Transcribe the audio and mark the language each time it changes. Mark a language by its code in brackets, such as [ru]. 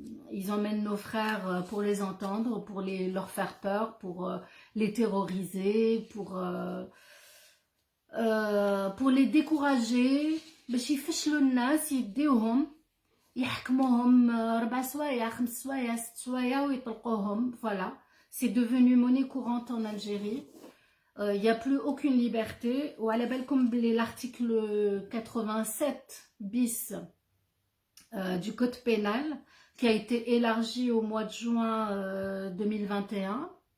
[fr] Ils emmènent nos frères pour les entendre, pour leur faire peur, pour les terroriser, pour les décourager. [ar] باش يفشلوا الناس يديوهم يحكموهم 4 سوايع 5 سوايع 6 سوايع ويطلقوهم. [fr] Voilà, c'est devenu monnaie courante en Algérie. Il n'y a plus aucune liberté. Ou à la belle comme l'article 87 bis du code pénal qui a été élargi au mois de juin 2021.